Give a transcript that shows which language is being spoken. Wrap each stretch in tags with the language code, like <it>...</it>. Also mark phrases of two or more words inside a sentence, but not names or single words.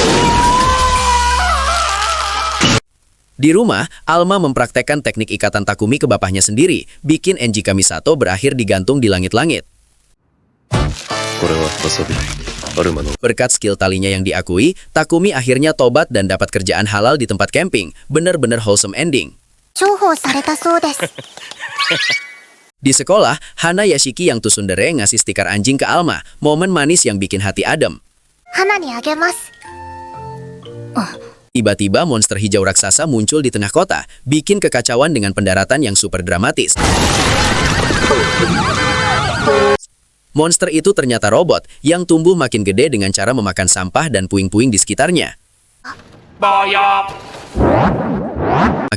<id>Di rumah, Alma mempraktekkan teknik ikatan Takumi ke bapaknya sendiri, bikin Enji Kamisato berakhir digantung di langit-langit. Berkat skill talinya yang diakui, Takumi akhirnya tobat dan dapat kerjaan halal di tempat camping, bener-bener</id> <en>wholesome ending.</en> <ja>重宝されたそうです</ja> <id>Di sekolah, Hana Yashiki yang tsundere ngasih stiker anjing ke Alma, momen manis yang bikin hati adem.</id> <ja>花にあげます</ja> <id>Tiba-tiba monster hijau raksasa muncul di tengah kota, bikin kekacauan dengan pendaratan yang super dramatis. Monster itu ternyata robot yang tumbuh makin gede dengan cara memakan sampah dan puing-puing di sekitarnya.</id>